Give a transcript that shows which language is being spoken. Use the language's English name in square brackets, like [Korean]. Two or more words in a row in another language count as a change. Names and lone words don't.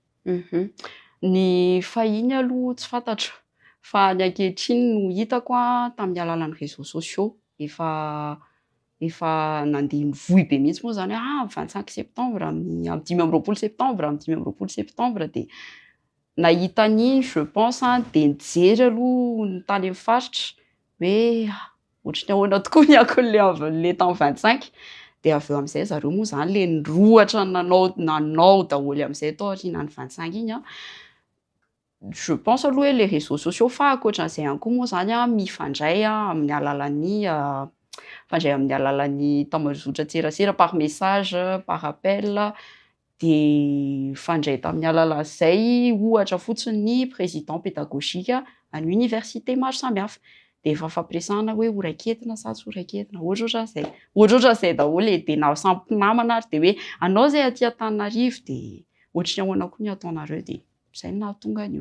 [Malagasy] Ny fahiny aloha tsy fantatra fa ny ankehitriny no hitako tamin'ny alalan'ny [French] réseaux sociaux [Malagasy] efa nandeha nivohy be mihitsy moa zany 25 septembre amin'ny 15 septembre amin'ny 15 septembre dia nahita an'iny [French] je pense [Malagasy] dia nijery aloha ny tany amin'ny faritra hoe ohatran'ny ahoana tokoa ny ankon'ilay tamin'ny 25 dia avy eo amin'izay zareo moa zany ilay nirohatra nanao daholo amin'izay tao aorianan'ny 25 iny [French] je pense [Malagasy] aloha hoe [French] les réseaux sociaux [Malagasy] fa ankoatran'izay ihany koa moa zany mifandray amin'ny alalan'ny tambazotra tserasera [French] par message, par appel, [Malagasy] dia fandray tamin'ny alalan'izay ohatra fotsiny ny [French] président pédagogique [Malagasy] any université maro samihafa dia efa fampiresahana hoe horaiketina sa tsy horaiketina ohatrohatran'izay daholo dia na samy mpinamana ary dia hoe anao izay aty Antananarivo dia ohatran'ny ahoana koa ny ataonareo dia izay nahatonga an'io.